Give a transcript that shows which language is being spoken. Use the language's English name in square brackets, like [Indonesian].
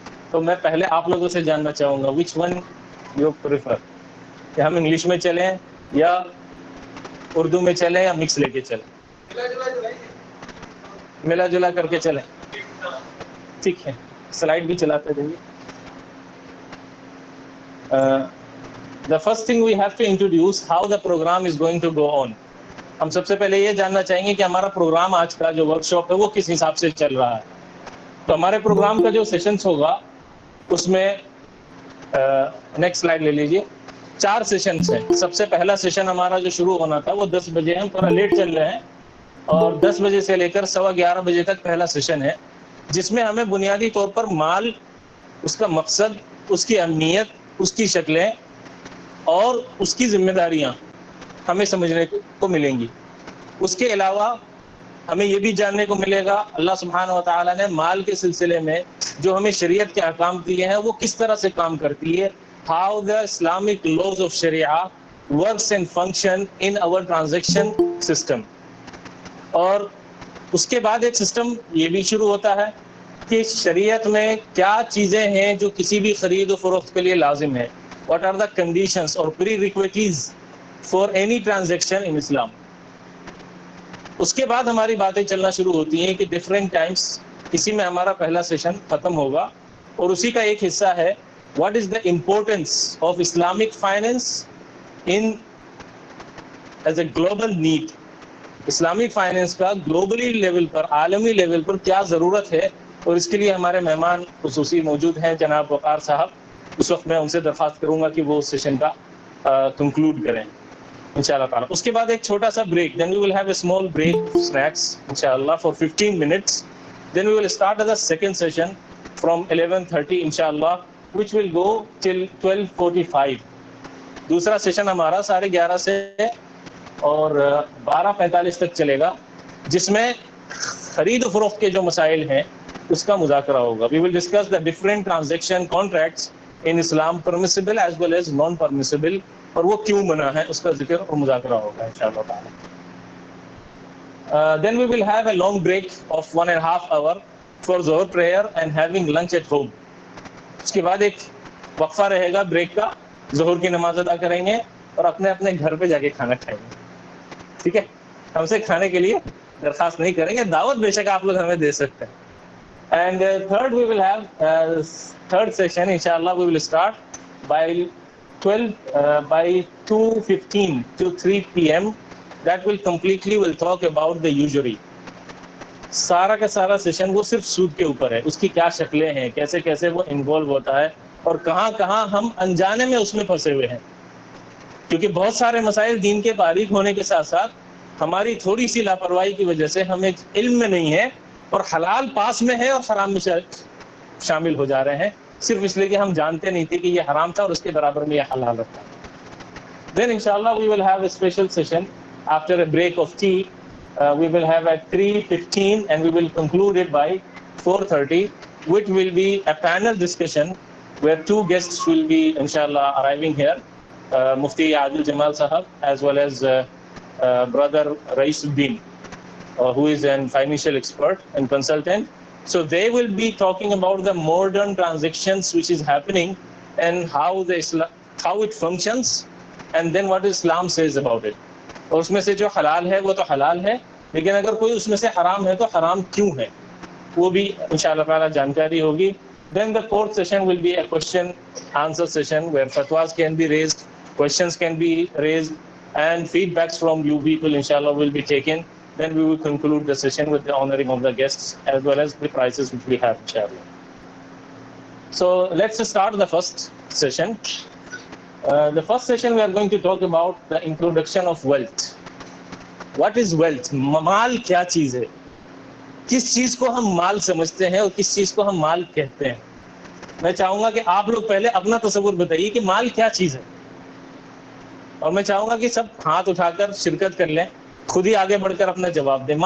[Urdu] تو میں پہلے آپ لوگوں سے جاننا چاہوں گا [English] which one you prefer, [Urdu] کہ ہم انگلش میں چلیں یا اردو میں چلیں یا مکس لے کے چلیں، ملا جلا کر کے چلیں. ٹھیک ہے، سلائڈ بھی چلاتے رہیے. [English] The first thing we have to introduce how the program is going to go on. [Urdu] ہم سب سے پہلے یہ جاننا چاہیں گے کہ ہمارا پروگرام آج کا جو ورک شاپ ہے وہ کس حساب سے چل رہا ہے. تو ہمارے پروگرام کا جو سیشنز ہوگا اس میں نیکسٹ سلائڈ لے لیجیے. 4 سیشنز ہیں. سب سے پہلا سیشن ہمارا جو شروع ہونا تھا وہ 10 بجے ہے، ہم تھوڑا لیٹ چل رہے ہیں، اور 10 بجے سے لے کر 11:15 بجے تک پہلا سیشن ہے جس میں ہمیں بنیادی طور پر مال، اس کا مقصد، اس کی اہمیت، اس کی شکلیں اور اس کی ذمہ داریاں ہمیں سمجھنے کو ملیں گی. اس کے علاوہ ہمیں یہ بھی جاننے کو ملے گا اللہ سبحانہ و تعالیٰ نے مال کے سلسلے میں جو ہمیں شریعت کے احکام دیے ہیں وہ کس طرح سے کام کرتی ہے. [English] How the Islamic laws of Sharia works and function in our transaction system. [Urdu] اور اس کے بعد ایک سسٹم یہ بھی شروع ہوتا ہے کہ شریعت میں کیا چیزیں ہیں جو کسی بھی خرید و فروخت کے لیے لازم ہے. [English] What are the conditions or prerequisites for any transaction in Islam. [Urdu] اس کے بعد ہماری باتیں چلنا شروع ہوتی ہیں کہ ڈفرینٹ ٹائمس. اسی میں ہمارا پہلا سیشن ختم ہوگا اور اسی کا ایک حصہ ہے [English] What is the importance of Islamic finance in as a global need. [Urdu] Islamic finance کا گلوبلی لیول پر، عالمی لیول پر کیا ضرورت ہے، اور اس کے لیے ہمارے مہمان خصوصی موجود ہیں جناب وقار صاحب. اس وقت میں ان سے درخواست کروں گا کہ وہ سیشن کا کنکلوڈ کریں انشاءاللہ تعالی. اس کے بعد ایک چھوٹا سا break, [English] then we will have a small break, snacks inshallah for 15 minutes. Then we will start the second session from 11:30 inshallah, which will go till 12:45. [Urdu] دوسرا سیشن ہمارا 11:30 سے اور 12:45 تک چلے گا جس میں خرید و فروخت کے جو مسائل ہیں اس کا مذاکرہ ہوگا. [English] We will discuss the different transaction contracts in Islam, permissible as well as non-permissible, [Urdu] اور وہ کیوں منع ہے اس کا ذکر اور مذاکرہ ہوگا انشاءاللہ تعالی. [English] Then we will have a long break of 1.5 hours for Zohar prayer and having lunch at home. [Urdu] اس کے بعد ایک وقفہ رہے گا بریک کا، ظہر کی نماز ادا کریں گے اور اپنے اپنے گھر پہ جا کے کھانا کھائیں گے. ٹھیک ہے، ہم سے کھانے کے لیے درخواست نہیں کریں گے, دعوت بے شک آپ لوگ ہمیں دے سکتے ہیں. [English] And third, we will have third session, inshallah, we will start by 2:15 to 3 p.m. That will talk about the usury. [Urdu] سارا کا سارا سیشن وہ صرف سود کے اوپر ہے, اس کی کیا شکلیں ہیں, کیسے کیسے وہ انوالو ہوتا ہے, اور کہاں کہاں ہم انجانے میں اس میں پھنسے ہوئے ہیں. کیونکہ بہت سارے مسائل دین کے باریک ہونے کے ساتھ ساتھ ہماری تھوڑی سی لاپرواہی کی وجہ سے ہم ایک علم میں نہیں ہے, اور حلال پاس میں ہے اور حرام میں شامل ہو جا رہے ہیں, صرف اس لیے کہ ہم جانتے نہیں تھے کہ یہ حرام تھا اور اس کے برابر میں یہ حلال تھا. [English] Then inshallah we will have a special session after a break of tea. We will have at 3:15 and we will conclude it by 4:30, which will be a panel discussion where two guests will be inshallah arriving here, Mufti Adil Jamal Sahab as well as brother Raisuddin, who is a financial expert and consultant. So they will be talking about the modern transactions which is happening and how it functions, and then what Islam says about it. [Urdu] اور اس میں سے جو حلال ہے وہ تو حلال ہے, لیکن اگر کوئی اس میں سے حرام ہے تو حرام کیوں ہے, وہ بھی انشاءاللہ تعالی جانکاری ہوگی. [English] Then the fourth session will be a question answer session where fatwas can be raised, questions can be raised, and feedbacks from you people inshallah will be taken. Then we will conclude the session with the honoring of the guests as well as the prizes which we have inshallah. So let's start the first session. The first session we are going to talk about the introduction of wealth. What is wealth? [Urdu] مال کیا چیز ہے, کس چیز کو ہم مال سمجھتے ہیں اور کس چیز کو ہم مال کہتے ہیں. میں چاہوں گا کہ آپ لوگ پہلے اپنا تصور بتائیے کہ مال کیا چیز ہے, اور میں چاہوں گا کہ سب ہاتھ اٹھا کر شرکت کر لیں, خود ہی آگے بڑھ کر اپنا جواب دیں.